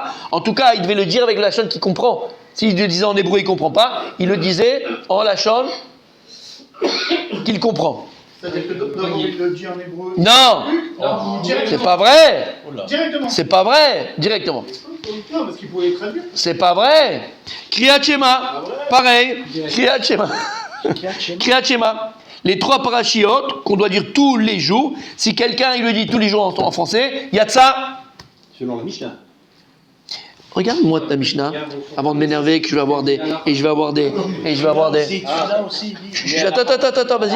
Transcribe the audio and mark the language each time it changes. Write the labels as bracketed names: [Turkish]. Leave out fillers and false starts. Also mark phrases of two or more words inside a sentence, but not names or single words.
[French] En tout cas, il devait le dire avec la Lachon qu'il comprend. S'il le disait en hébreu, il ne comprend pas, il le disait en Lachon qu'il comprend. C'est-à-dire que d'abord il le dit en hébreu. Non, Directement. c'est pas vrai. Directement. C'est pas vrai, directement. Non, parce qu'il pouvait traduire. C'est pas vrai. Kriyat Shema, pareil. Kriyat Shema. Kriyat Shema. Les 3 parachiotes qu'on doit dire tous les jours. Si quelqu'un il le dit tous les jours en français, il y a de ça. Selon la Mishnah. Regarde-moi ta Mishnah avant de m'énerver que je vais avoir des. Attends, vas-y.